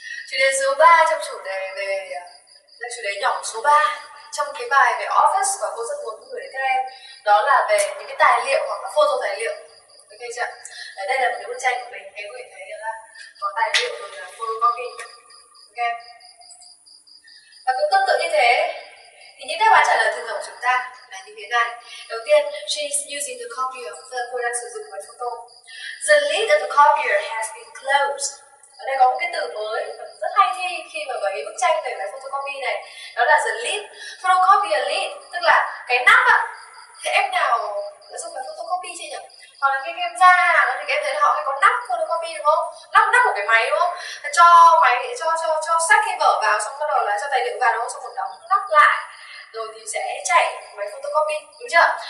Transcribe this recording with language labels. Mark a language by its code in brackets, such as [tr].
[vi] Chủ đề số 3 trong chủ đề về là chủ đề nhỏ số 3 trong cái bài về office và cô rất muốn gửi đến các em, đó là về những cái tài liệu hoặc là photo tài liệu. Ok chưa? Ở đây là một cái bức tranh của mình, em có thể thấy là có tài liệu rồi là photocopy. Ok. Và cũng tương tự như thế thì những đáp án trả lời thường thường của chúng ta là như thế này. Đầu tiên, [en] she is using the copier, [vi] tức là cô đang sử dụng máy photo. [en] The lid of the copier has been closed. [vi] Ở đây có một cái từ mới rất hay khi mà với bức tranh về máy photocopy này, đó là the lid. Photocopier lid, tức là cái nắp ạ. Thì em nào đã dùng máy photocopy chưa nhỉ? Hoặc là khi em ra hàng thì em thấy họ hay có nắp photocopy đúng không? Nắp của cái máy đúng không? Cho máy cho sách hay vở vào, xong bắt đầu là cho tài liệu vào đúng không? Xong một đóng nắp lại rồi thì sẽ chạy máy photocopy, đúng chưa?